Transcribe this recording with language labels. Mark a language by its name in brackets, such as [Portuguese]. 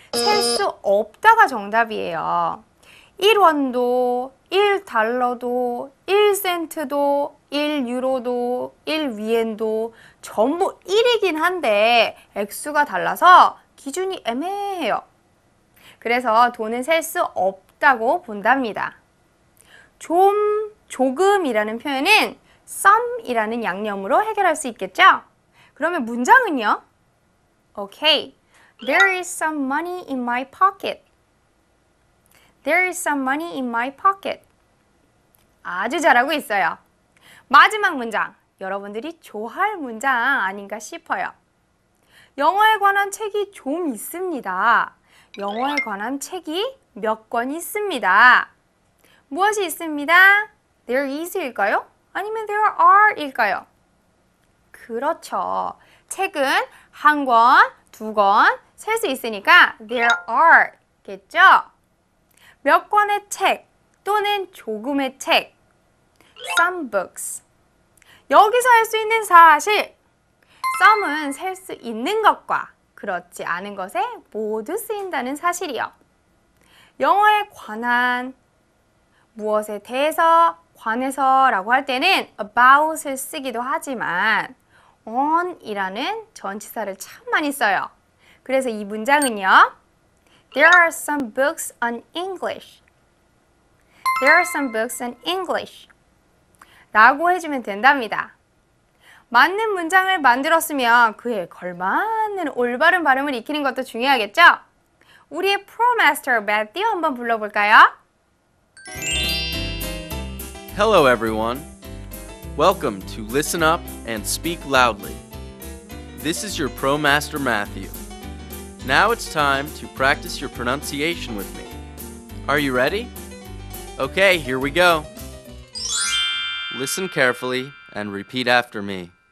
[Korean] 셀 수 없다가 정답이에요. 1원도, 1달러도, 1센트도, 1유로도, 1위엔도 전부 1이긴 한데 액수가 달라서 기준이 애매해요. 그래서 돈은 셀 수 없다고 본답니다. 조금이라는 표현은 some 이라는 양념으로 해결할 수 있겠죠? 그러면 문장은요? [English] Okay, there is some money in my pocket. There is some money in my pocket. [Korean] 아주 잘하고 있어요. 마지막 문장, 여러분들이 좋아할 문장 아닌가 싶어요. 영어에 관한 책이 좀 있습니다. 영어에 관한 책이 몇 권 있습니다. 무엇이 있습니다? There is일까요? 아니면 there are 일까요? 그렇죠. 책은 한 권, 두 권 셀 수 있으니까 there are 겠죠? 몇 권의 책 또는 조금의 책 some books. 여기서 할 수 있는 사실 some은 셀 수 있는 것과 그렇지 않은 것에 모두 쓰인다는 사실이요. 영어에 관한, 무엇에 대해서, 관해서 라고 할 때는 about을 쓰기도 하지만 on이라는 전치사를 참 많이 써요. 그래서 이 문장은요. There are some books on English. There are some books on English. 라고 해주면 된답니다. 맞는 문장을 만들었으면 그에 걸맞는 올바른 발음을 익히는 것도 중요하겠죠? 우리의 프로마스터 매튜 한번 불러볼까요? [English] Hello everyone. Welcome to Listen Up and Speak Loudly. This is your Pro Master Matthew. Now it's time to practice your pronunciation with me. Are you ready? Okay, here we go. Listen carefully and repeat after me.